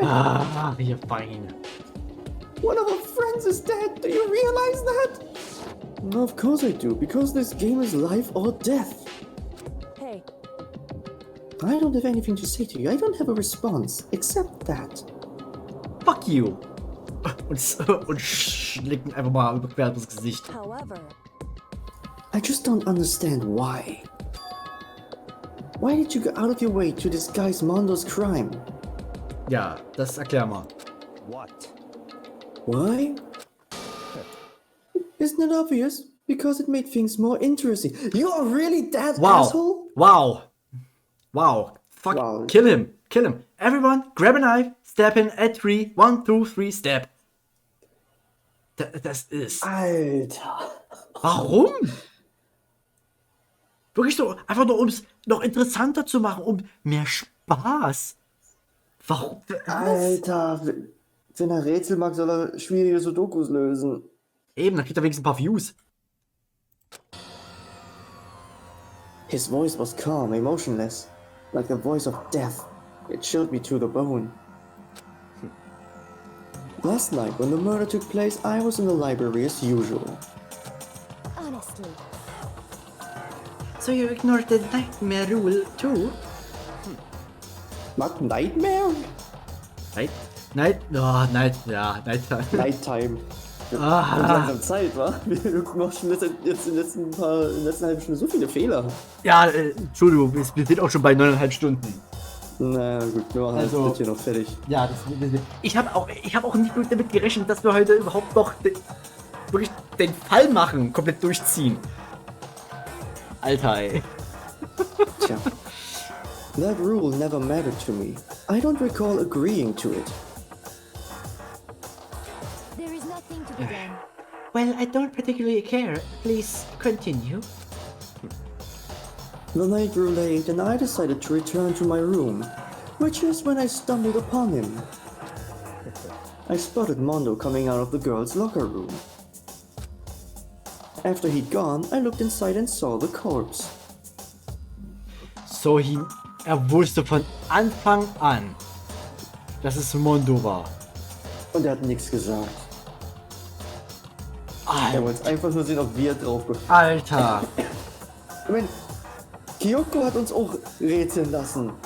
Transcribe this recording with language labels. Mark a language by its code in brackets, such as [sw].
[en] Ah, you're fine. One of our friends is dead, do you realize that? No, of course I do, because this game is life or death. Hey, I don't have anything to say to you, I don't have a response, except that. Fuck you! [de] Und schlägt ihn einfach mal quer ins Gesicht. [en] however, I just don't understand why. Why did you go out of your way to disguise Mondo's crime? [de] Ja, das erklär mal. [en] What? Why? Isn't it obvious? Because it made things more interesting. You are really that asshole? Wow! Fuck, Wow. Kill him! Everyone, grab a knife, stab him at 3, 1, 2, 3, stab. [de] Das ist... Alter. Warum? Wirklich so, einfach nur um es noch interessanter zu machen, um mehr Spaß. Warum? Alter. Wenn er Rätsel mag, soll er schwierige Sudokus lösen. Eben, dann kriegt er wenigstens ein paar Views. [en] His voice was calm, emotionless, like the voice of death. It chilled me to the bone. Last night, when the murder took place, I was in the library as usual. honestly, So you ignored the nightmare rule too? Not nightmare? Nighttime. Nighttime. Ah. [de] Wird langsam Zeit, wa? Wir machen schon jetzt in den letzten halben Stunden so viele Fehler. Ja, Entschuldigung, wir sind auch schon bei 9,5 Stunden. Na gut, wir machen Also- das hier noch fertig. Ja, ich habe auch nicht damit gerechnet, dass wir heute überhaupt noch wirklich den Fall machen, komplett durchziehen. Alter, ey. Tja. [en] That rule never mattered to me. I don't recall agreeing to it. there is nothing to be done. Well, I don't particularly care. Please continue. The night grew late and I decided to return to my room, which is when I stumbled upon him. I spotted Mondo coming out of the girls' locker room. After he'd gone, I looked inside and saw the corpse. [de] So, er wusste von Anfang an, dass es Mondo war. Und er hat nichts gesagt. Er wollte einfach nur sehen, ob wir drauf kommen. Alter. Ich meine, Kyoko hat uns auch rätseln lassen.